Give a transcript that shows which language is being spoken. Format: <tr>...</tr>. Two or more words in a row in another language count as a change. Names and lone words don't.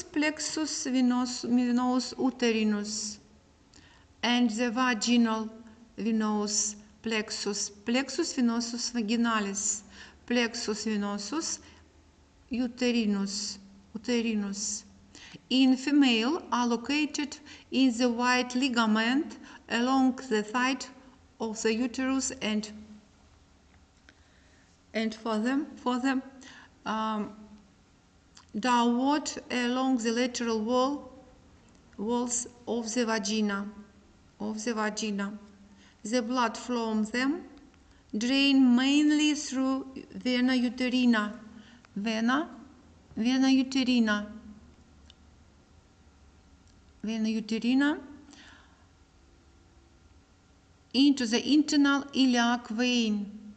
<la>plexus venous uterinus,</la> <en>and the vaginal venous plexus,</en> <la>plexus venosus vaginalis, plexus venosus uterinus.</la> <en>In female are located in the white ligament along the side of the uterus and further downward along the lateral walls of the vagina. The blood from them drain mainly through</en> <la>vena uterina. Vena uterina</la> <en>into the internal iliac vein.</en>